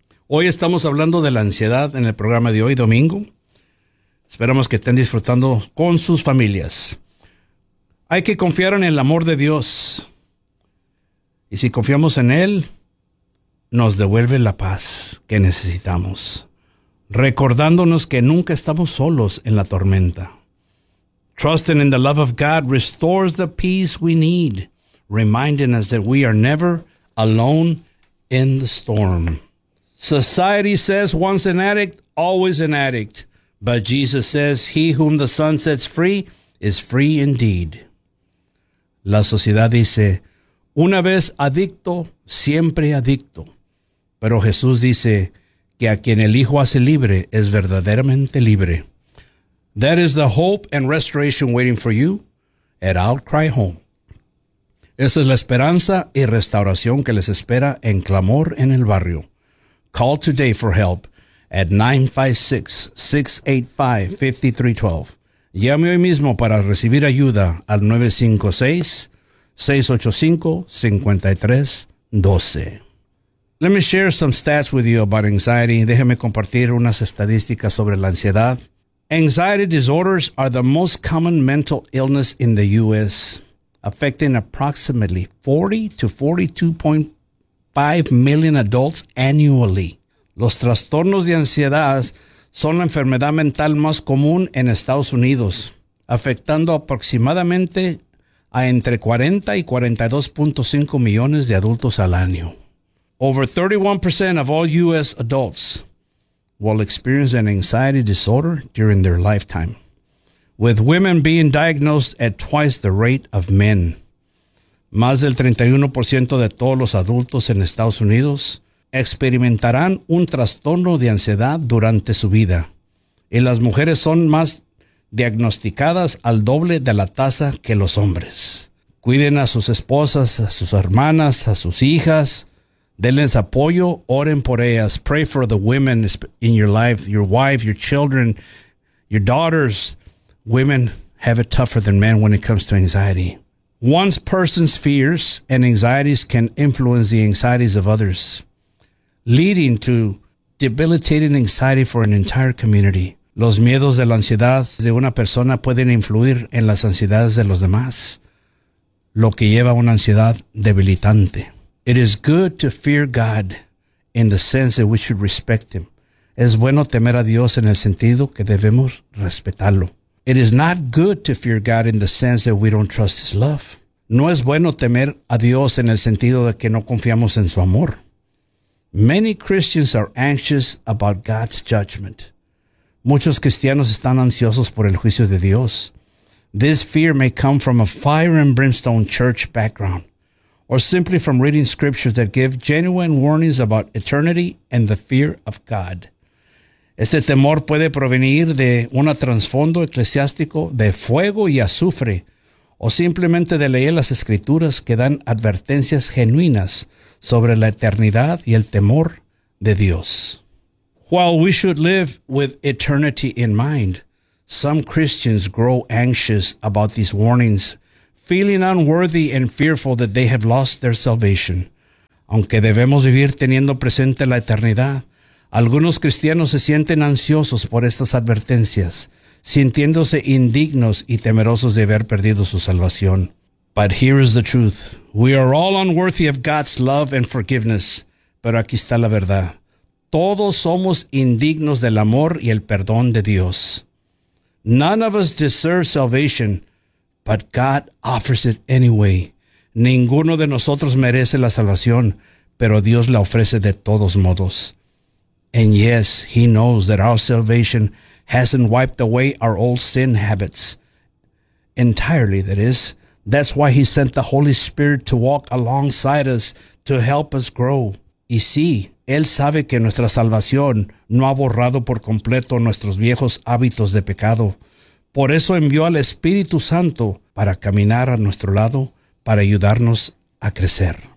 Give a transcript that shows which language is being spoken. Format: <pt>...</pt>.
<es>Hoy estamos hablando de la ansiedad en el programa de hoy, domingo. Esperamos que estén disfrutando con sus familias. Hay que confiar en el amor de Dios. Y si confiamos en Él, nos devuelve la paz que necesitamos. Recordándonos que nunca estamos solos en la tormenta.</es> <en>Trusting in the love of God restores the peace we need. Reminding us that we are never alone in the storm. Society says once an addict, always an addict. But Jesus says he whom the Son sets free is free indeed.</en> <es>La sociedad dice, una vez adicto, siempre adicto. Pero Jesús dice que a quien el Hijo hace libre es verdaderamente libre.</es> <en>That is the hope and restoration waiting for you at Outcry Home.</en> <es>Esa es la esperanza y restauración que les espera en Clamor en el Barrio.</es> <en>Call today for help at 956-685-5312.</en> <es>Llame hoy mismo para recibir ayuda al 956-685-5312.</es> <en>Let me share some stats with you about anxiety.</en> <es>Déjame compartir unas estadísticas sobre la ansiedad.</es> <en>Anxiety disorders are the most common mental illness in the U.S., affecting approximately 40 to 42.5 million adults annually.</en> <es>Los trastornos de ansiedad son la enfermedad mental más común en Estados Unidos, afectando aproximadamente a entre 40 y 42.5 millones de adultos al año.</es> <en>Over 31% of all U.S. adults will experience an anxiety disorder during their lifetime, with women being diagnosed at twice the rate of men.</en> <es>Más del 31% de todos los adultos en Estados Unidos experimentarán un trastorno de ansiedad durante su vida. Y las mujeres son más diagnosticadas al doble de la tasa que los hombres. Cuiden a sus esposas, a sus hermanas, a sus hijas. Denles apoyo, oren por ellas.</es> <en>Pray for the women in your life, your wife, your children, your daughters. Women have it tougher than men when it comes to anxiety. One person's fears and anxieties can influence the anxieties of others, leading to debilitating anxiety for an entire community.</en> <es>Los miedos de la ansiedad de una persona pueden influir en las ansiedades de los demás, lo que lleva a una ansiedad debilitante.</es> <en>It is good to fear God in the sense that we should respect Him.</en> <es>Es bueno temer a Dios en el sentido que debemos respetarlo.</es> <en>It is not good to fear God in the sense that we don't trust His love.</en> <es>No es bueno temer a Dios en el sentido de que no confiamos en su amor.</es> <en>Many Christians are anxious about God's judgment.</en> <es>Muchos cristianos están ansiosos por el juicio de Dios.</es> <en>This fear may come from a fire and brimstone church background, or simply from reading scriptures that give genuine warnings about eternity and the fear of God.</en> <es>Este temor puede provenir de un trasfondo eclesiástico de fuego y azufre, o simplemente de leer las escrituras que dan advertencias genuinas sobre la eternidad y el temor de Dios.</es> <en>While we should live with eternity in mind, some Christians grow anxious about these warnings, feeling unworthy and fearful that they have lost their salvation.</en> <es>Aunque debemos vivir teniendo presente la eternidad, algunos cristianos se sienten ansiosos por estas advertencias, sintiéndose indignos y temerosos de haber perdido su salvación.</es> <en>But here is the truth. We are all unworthy of God's love and forgiveness.</en> <es>Pero aquí está la verdad. Todos somos indignos del amor y el perdón de Dios.</es> <en>None of us deserve salvation, but God offers it anyway.</en> <es>Ninguno de nosotros merece la salvación, pero Dios la ofrece de todos modos.</es> <en>And yes, He knows that our salvation hasn't wiped away our old sin habits. Entirely, that is. That's why He sent the Holy Spirit to walk alongside us to help us grow.</en> <es>Y sí, Él sabe que nuestra salvación no ha borrado por completo nuestros viejos hábitos de pecado. Por eso envió al Espíritu Santo para caminar a nuestro lado, para ayudarnos a crecer.</es>